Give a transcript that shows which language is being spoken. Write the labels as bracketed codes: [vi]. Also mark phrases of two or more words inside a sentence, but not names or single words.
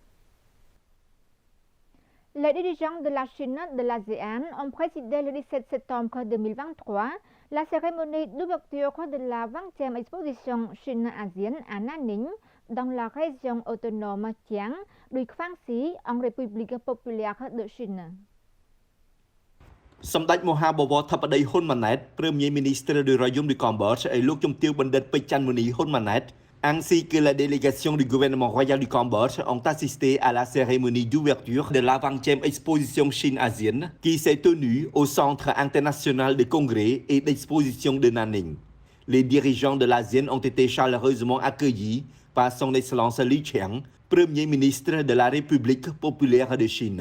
[fr] Les dirigeants de la Chine de l'ASEAN ont présidé le 17 septembre 2023 la cérémonie d'ouverture de la 20e exposition Chine-ASEAN à Nanning, dans la région autonome Chiang du Quang-Si, en République populaire de Chine. [km] សម្ដេចមហាបវរធិបតីហ៊ុនម៉ាណែត [fr] Premier ministre du Royaume du Cambodge [km] ឲ្យលោកជំទាវបណ្ឌិតពេជ្រច័ន្ទមុនីហ៊ុនម៉ាណែត [fr] ainsi que la délégation du gouvernement royal du Cambodge ont assisté à la cérémonie d'ouverture de la 20e exposition Chine-ASEAN qui s'est tenue au Centre international de congrès et d'exposition de Nanning. Les dirigeants de l'ASEAN ont été chaleureusement accueillis par son excellence Li Qiang, Premier ministre de la République populaire de Chine.